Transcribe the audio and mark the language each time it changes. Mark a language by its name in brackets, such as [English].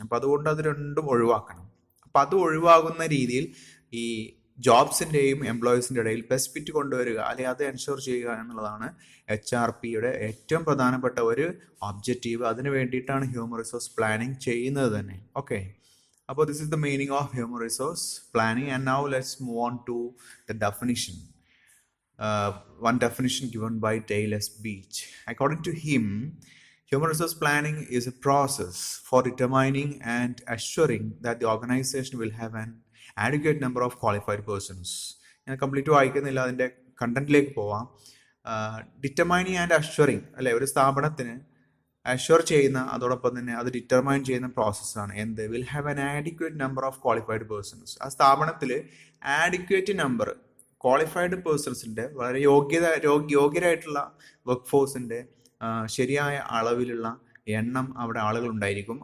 [Malayalam] അപ്പോൾ അതുകൊണ്ട് അത് രണ്ടും ഒഴിവാക്കണം. അപ്പോൾ അത് ഒഴിവാകുന്ന രീതിയിൽ ഈ ജോബ്സിൻ്റെയും എംപ്ലോയീസിൻ്റെ ഇടയിൽ ബെസ്റ്റ് ഫിറ്റ് കൊണ്ടുവരിക, അല്ലെങ്കിൽ അത് എൻഷുർ ചെയ്യുക എന്നുള്ളതാണ് HRPയുടെ ഏറ്റവും പ്രധാനപ്പെട്ട ഒരു ഒബ്ജക്റ്റീവ്. അതിന് വേണ്ടിയിട്ടാണ് ഹ്യൂമൻ റിസോഴ്സ് പ്ലാനിങ് ചെയ്യുന്നത് തന്നെ. [English] Okay, അപ്പോൾ this is the meaning of human resource planning. And now let's move on to the definition. One definition given by Dale S. Beach. According to him, human resource planning is a process for determining and assuring that the organization will have an adequate number of qualified persons. [Malayalam] ഞാൻ complete വായിക്കുന്നില്ല, അതിൻ്റെ കണ്ടന്റിലേക്ക് പോവാം. Determining and assuring, അല്ലെ, ഒരു സ്ഥാപനത്തിന് assure ചെയ്യുന്ന, അതോടൊപ്പം തന്നെ അത് ഡിറ്റർമൈൻ ചെയ്യുന്ന പ്രോസസ്സാണ് എന്ത്? [English] Will have an adequate number of qualified persons. [Malayalam] ആ സ്ഥാപനത്തിൽ ആഡിക്വേറ്റ് നമ്പർ ക്വാളിഫൈഡ് പേഴ്സൺസിൻ്റെ, വളരെ യോഗ്യരായിട്ടുള്ള വർക്ക് ഫോഴ്സിൻ്റെ ശരിയായ അളവിലുള്ള എണ്ണം അവിടെ ആളുകൾ ഉണ്ടായിരിക്കും.